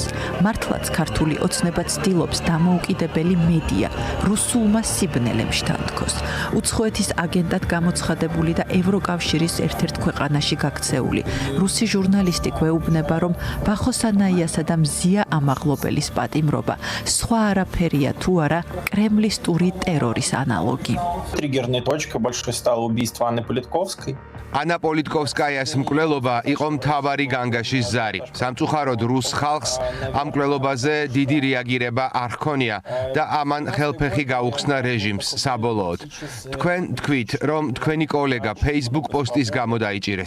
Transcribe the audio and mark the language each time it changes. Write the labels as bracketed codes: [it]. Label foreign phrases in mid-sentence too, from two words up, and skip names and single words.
[ka] მართლაც ქართული ოცნება ცდილობს დამოუკიდებელი მედია რუსულმა სიბნელემ შთანთქოს. უცხოეთის აგენტად გამოცხადებული და ევროკავშირის ერთ-ერთ ქვეყანაში გაქცეული რუსი ჟურნალისტი გვეუბნება, რომ ვახოსანაიასა და მზია ამაღლობელის პატიმრობა სხვა არაფერია თუ არა კრემლისტური ტერორის ანალოგი. [ru] Триггерной точкой больше стало убийство Анны Политковской. [ka] ანა პოლიტკოვსკაიას მკვლელობა იყო მთავარი განგაშის ზარი. სამწუხაროდ რუს ხალხს ამ მკვლელობაზე დიდი რეაგირება არ ჰქონია და ამან ხელფეხი გაუხსნა რეჟიმს საბოლოოდ. თქვენ თქვით, რომ თქვენი კოლეგა Facebook პოსტის გამო დაიჭირეს.